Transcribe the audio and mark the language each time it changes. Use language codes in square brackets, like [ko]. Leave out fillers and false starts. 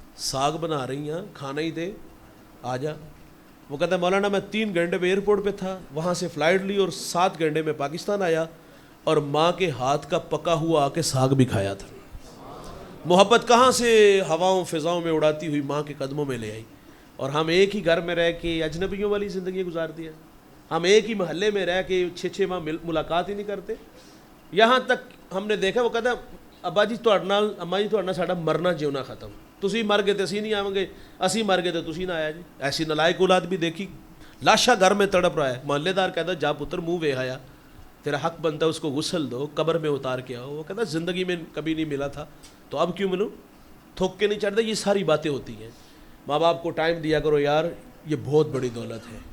[ur] ساگ بنا رہی ہیں [pa] کھانا ہی تے آ جا. [ur] وہ کہتا ہے مولانا میں 3 گھنٹے پہ ایئرپورٹ پہ تھا وہاں سے فلائٹ لی اور 7 گھنٹے میں پاکستان آیا اور ماں کے ہاتھ کا پکا ہوا آ کے ساگ بھی کھایا تھا. محبت کہاں سے ہواؤں فضاؤں میں اڑاتی ہوئی ماں کے قدموں میں لے آئی، اور ہم ایک ہی گھر میں رہ کے اجنبیوں والی زندگی گزارتی ہیں. ہم ایک ہی محلے میں رہ کے 6 ماہ ملاقات ہی نہیں کرتے. یہاں تک ہم نے دیکھا وہ کہتا ہے [pa] ابا جی تہاڈے نال اما جی تہاڈے نال ساڈا مرنا جیونا ختم، تسی مر گئے تے اسی نہیں آواں گے، اسی مر گئے تے تسی نہ آیا جی. [ur] ایسی نالائق اولاد بھی دیکھی، لاشا گھر میں تڑپ رہا ہے، محلے دار کہتا [pa] جا پتر منہ وے آیا، [ur] تیرا حق بنتا ہے اس کو غسل دو، قبر میں اتار کے آؤ. وہ کہتا زندگی میں کبھی نہیں ملا تھا تو اب کیوں ملوں، تھوک کے نہیں چڑھتا. یہ ساری باتیں ہوتی ہیں. ماں باپ کو ٹائم دیا کرو یار، یہ بہت بڑی دولت ہے.